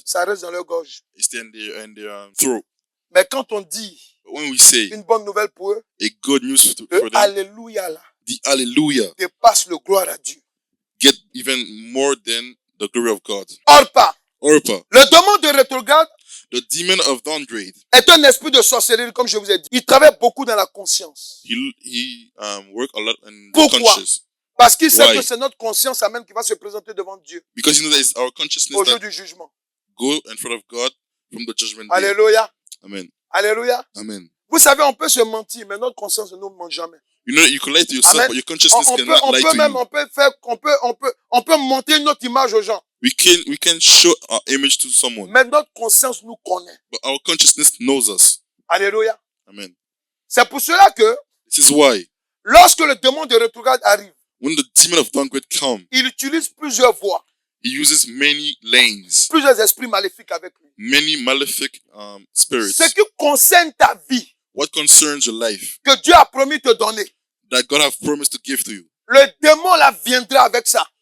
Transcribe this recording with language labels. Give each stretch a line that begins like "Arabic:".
French: ça reste dans leur gorge.
English: it's in their throat.
French: Mais quand on dit
English: But when we say
French: une bonne nouvelle pour eux,
English: a good news
French: le
English: for them,
French: Alléluia là
English: the hallelujah
French: dépasse le gloire à Dieu.
English: get even more than the glory of God.
French: Orpa,
English: Orpah,
French: le démon de rétrograde
English: the demon of downgrade,
French: est un esprit de sorcellerie, comme je vous ai dit. Il travaille beaucoup dans la conscience.
English: he work a lot in the
French: Pourquoi?
English: conscience.
French: Parce qu'il sait
English: Why?
French: que c'est notre conscience même qui va se présenter devant Dieu
English: Because you know that it's our consciousness
French: au jour
English: that
French: du jugement.
English: go in front of God from the judgment day.
French: Alléluia.
English: Amen.
French: Alléluia.
English: Amen.
French: Vous savez, on peut se mentir, mais notre conscience ne nous ment jamais.
English: You know, you can lie to yourself, Amen. but your consciousness
French: On
English: cannot lie to you.
French: on peut montrer notre image aux gens.
English: We can show our image to someone,
French: Mais notre conscience nous connaît.
English: but our consciousness knows us.
French: Alléluia.
English: Amen.
French: C'est pour cela que
English: This is why
French: lorsque le démon de rétrograde arrive,
English: when the demon of downgrade come,
French: il utilise plusieurs voies,
English: he uses many lanes,
French: plusieurs esprits maléfiques avec lui.
English: many malefic spirits.
French: Ce qui concerne ta vie,
English: What concerns your life
French: que Dieu a promis te donner,
English: that God have promised to give to you,
French: le démon là viendra avec ça